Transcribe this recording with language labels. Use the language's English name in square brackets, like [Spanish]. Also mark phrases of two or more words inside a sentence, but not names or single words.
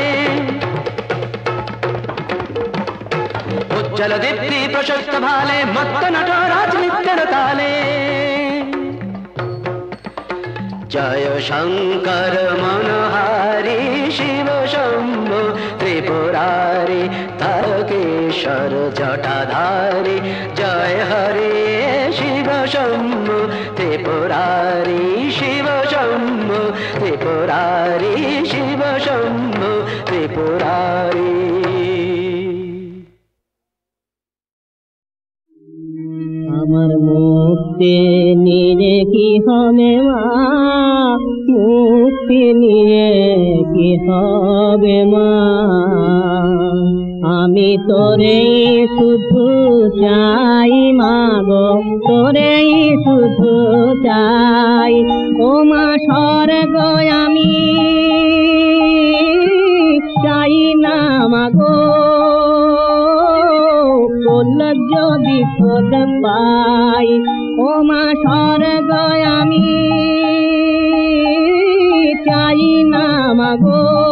[Bangla] উজ্জল দীপ্তি প্রশস্ত ভালে মত্ত নটরাজ নিত্য তালে [Hindi] जय शंकर मनोहारी शिव शंभु त्रिपुरारी तारकेश्वर जटाधारी जय हरे शिव शंभु त्रिपुरारी शिव शंभु त्रिपुरारी शिव शंभु त्रिपुरारी [Bangla] আমার মুক্তি নিয়ে কি হবে মা মুক্তি নিয়ে কি হবে মা আমি তোরেই শুধু চাই মা গো তোরেই শুধু চাই ও মা স্বর্গ আমি চাই না মা গো যদি খোঁজ পাই ও মা স্বর্গ আমি চাই না মা গো